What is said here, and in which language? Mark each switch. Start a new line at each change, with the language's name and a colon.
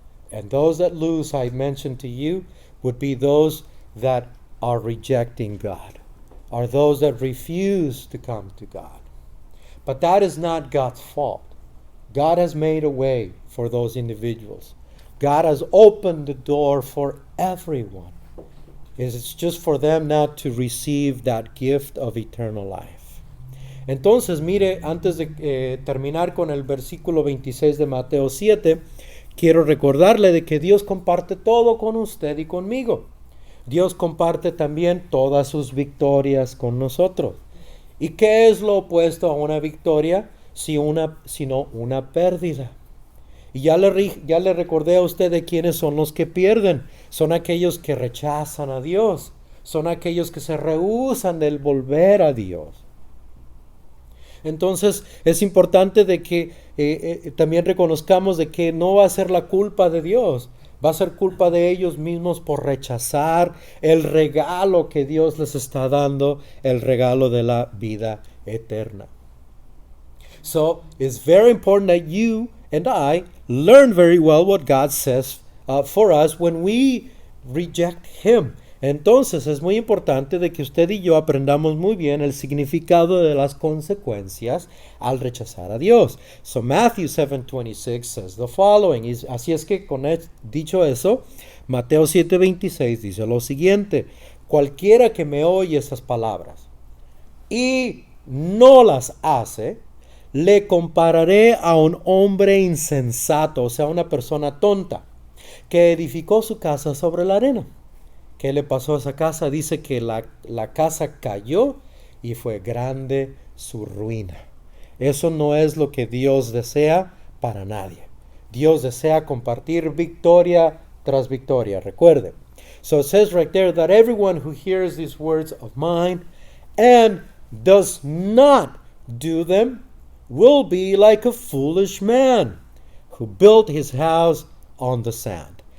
English: And those that lose, I mentioned to you, would be those that are rejecting God, are those that refuse to come to God. But that is not God's fault. God has made a way for those individuals. God has opened the door for everyone. It's just for them now to receive that gift of eternal life.
Spanish: Entonces, mire, antes de terminar con el versículo 26 de Mateo 7, quiero recordarle de que Dios comparte todo con usted y conmigo. Dios comparte también todas sus victorias con nosotros. ¿Y qué es lo opuesto a una victoria sino una pérdida? Y ya le recordé a usted de quiénes son los que pierden. Son aquellos que rechazan a Dios. Son aquellos que se rehúsan del volver a Dios. Entonces es importante de que también reconozcamos de que no va a ser la culpa de Dios. Va a ser culpa de ellos mismos por rechazar el regalo que Dios les está dando, el regalo de la vida eterna.
English: So it's very important that you and I learn very well what God says for us when we reject Him.
Spanish: Entonces es muy importante de que usted y yo aprendamos muy bien el significado de las consecuencias al rechazar a Dios.
English: So Matthew 7:26 says the following.
Spanish: Así es que dicho eso, Mateo 7:26 dice lo siguiente: cualquiera que me oye estas palabras y no las hace, le compararé a un hombre insensato, o sea, una persona tonta, que edificó su casa sobre la arena. ¿Qué le pasó a esa casa? Dice que la casa cayó y fue grande su ruina. Eso no es lo que Dios desea para nadie. Dios desea compartir victoria tras victoria. Recuerde.
English: So it says right there that everyone who hears these words of mine and does not do them will be like a foolish man who built his house on the sand.